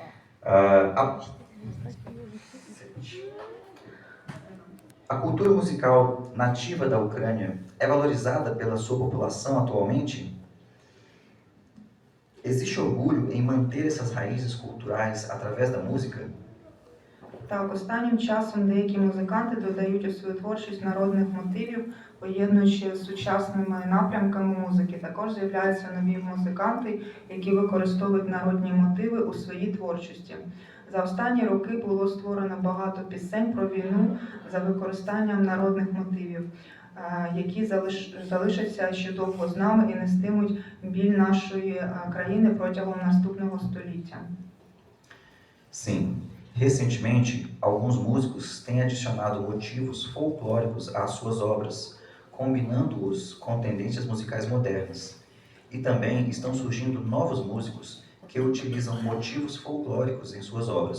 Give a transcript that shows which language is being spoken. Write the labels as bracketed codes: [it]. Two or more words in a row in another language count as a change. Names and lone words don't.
[pt] A cultura musical nativa da Ucrânia é valorizada pela sua população atualmente? Existe orgulho em manter essas raízes culturais através da música? [uk] Так, останнім часом деякі музиканти додають у свою творчість народних мотивів, поєднуючи з сучасними напрямками музики. Також з'являються нові музиканти, які використовують народні мотиви у своїй творчості. За останні роки було створено багато пісень про війну за використанням народних мотивів, які залишаться ще довго з нами і нестимуть біль нашої країни протягом наступного століття. [pt] Sim. Recentemente, alguns músicos têm adicionado motivos folclóricos às suas obras, combinando-os com tendências musicais modernas. E também estão surgindo novos músicos que utilizam motivos folclóricos em suas obras.